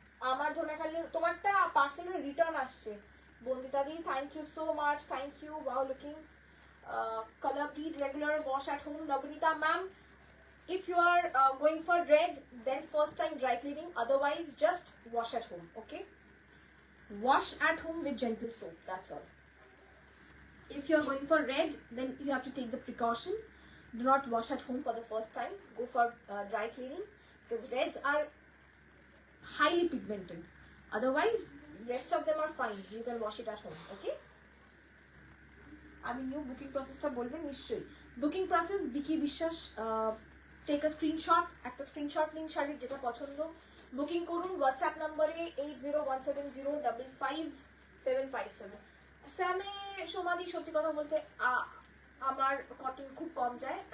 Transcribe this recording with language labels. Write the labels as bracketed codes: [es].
[bn] আমার ধনেখালি তোমারটা পার্সেলের রিটার্ন আসছে. বন্দিতাদি, thank you so much, thank you. [en] Wow, looking color bleed regular wash at home. Labanita ma'am, if you are going for red, then first time dry cleaning, otherwise just wash at home. Okay, wash at home with gentle soap, that's all. If you are going for red, then you have to take the precaution. Do not wash at home for the first time. Go for dry cleaning, because reds are highly pigmented. Otherwise rest of them are fine. You can wash it at home. Okay. [bn] আমি new booking প্রসেসটা বলবেন নিশ্চয়ই. Booking process বিকি বিশ্বাস. [en] take a screenshot, [bn] একটা screenshot নিন শাড়ির যেটা পছন্দ, বুকিং করুন হোয়াটসঅ্যাপ নম্বরে 8017055757. স্যামে সোমাদি সত্যি কথা বলতে আমার কটন খুব কম যায়.